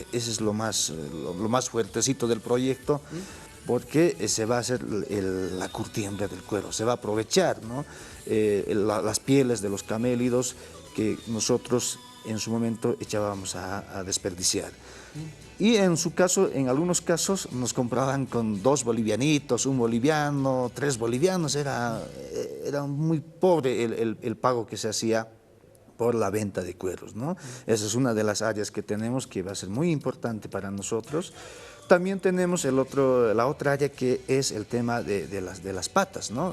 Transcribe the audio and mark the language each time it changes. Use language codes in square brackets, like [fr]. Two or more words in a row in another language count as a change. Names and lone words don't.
[es] Ese es lo más fuertecito del proyecto, porque se va a hacer la curtiembre del cuero, se va a aprovechar, ¿no? Las pieles de los camélidos que nosotros en su momento echábamos a desperdiciar. Y en algunos casos nos compraban con 2 bolivianitos, 1 boliviano, 3 bolivianos, era muy pobre el pago que se hacía por la venta de cueros, ¿no? Esa es una de las áreas que tenemos, que va a ser muy importante para nosotros. También tenemos la otra área, que es el tema de las patas, ¿no?